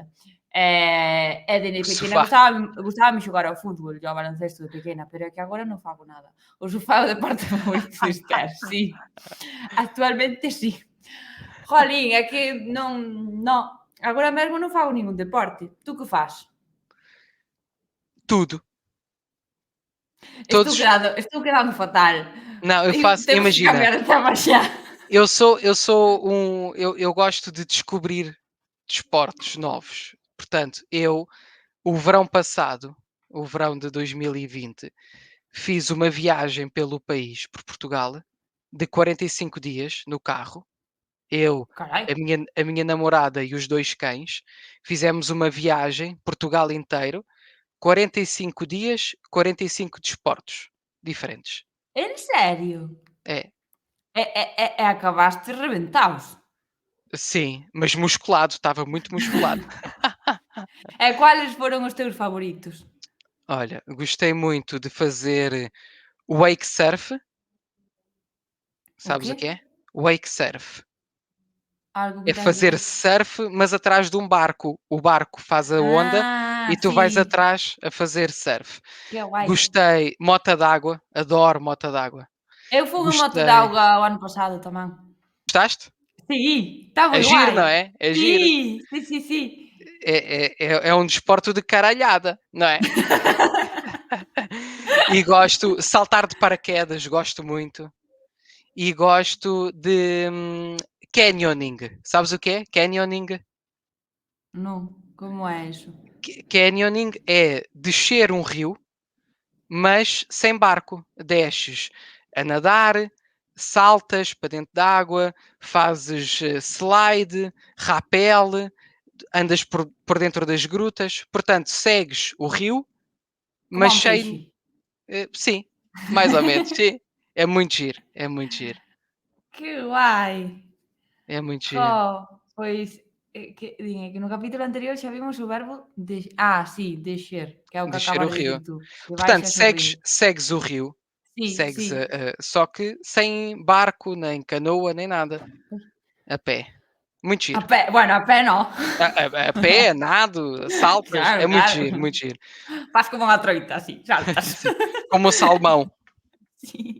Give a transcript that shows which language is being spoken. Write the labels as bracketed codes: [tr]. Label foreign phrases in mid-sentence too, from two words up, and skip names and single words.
[gl] E dende [pt] O [gl] pequena [pt] sofá. [gl] gustábame xogar ao fútbol e ao baloncesto de pequena, pero é que agora non fago nada. [pt] O sofá é o deporte favorito dos pés, sí. [gl] Actualmente sí. Jolín, é que non, agora mesmo non fago ningún deporte. Tú que fas? [pt] Tudo. Todos. [gl] Estou quedando fatal. [pt] Não, eu faço. [gl] Temos que [pt] Imagina, [gl] cambiar de tema xa. [pt] eu gosto de descobrir desportos novos. Portanto, o verão passado, o verão de 2020, fiz uma viagem pelo país, por Portugal, de 45 dias no carro. Eu, [gl] Carai. [pt] a minha namorada e os 2 cães, fizemos uma viagem, Portugal inteiro, 45 dias, 45 desportos diferentes. [gl] En serio? [pt] É, [gl] Acabaste rebentaos. [pt] sim, mas musculado, estava muito musculado. [gl] E quales foron os teus favoritos? [pt] Olha, gostei muito de fazer [en] wake surf. [gl] O [pt] Sabes [gl] quê? [pt] o que é? [en] Wake surf. [gl] Algo que [pt] É [gl] ten que [pt] fazer [gl] ver [pt] surf, mas atrás de um barco. O barco faz a onda e tu vais [gl] sí, [pt] atrás a fazer surf. [gl] que guai. [pt] Gostei. Mota d'água. Adoro mota d'água. [gl] Eu fun en moto de [pt] Gostei. [gl] auga o ano pasado tamén. [pt] Gostaste? [gl] Sí, está [pt] É [gl] moi [pt] giro, [gl] guai. [pt] não é? É giro. [gl] Sí, sí, sí, sí. [pt] É um desporto de caralhada, não é? E gosto, saltar de paraquedas, gosto muito. E gosto de canyoning. Sabes o que é? Canyoning? [gl] Non, como é iso? [pt] Canyoning é descer um rio, mas sem barco. Desces a nadar, saltas para dentro d'água, fazes slide, rapel, andas por dentro das grutas. Portanto, segues o rio, [gl] Como [pt] mas [gl] un [pt] cheio. [gl] peixe. [pt] Sim, mais ou menos, sim. É muito giro, é muito giro, [gl] Que guai. [pt] é muito [gl] Jo, [pt] giro. [gl] pois, que no capítulo anterior xa vimos o verbo sí, descer, que é o que [pt] Descer o [gl] acabas de [pt] rio. [gl] dicir tú, que [pt] Portanto, [gl] baixas o [pt] segues, [gl] río. [pt] segues o rio, [gl] Sí, [pt] segues [gl] sí. [pt] só que sem barco, nem canoa, nem nada. A pé. Muito [gl] A [pt] giro. [gl] pé, bueno, a pé no. [pt] A pé, nado, saltas, é [gl] Claro, [pt] muito [gl] claro. [pt] giro, muito giro. [gl] Faz como unha troita, así, saltas. [pt] Sim, como o salmão. [gl] Sí.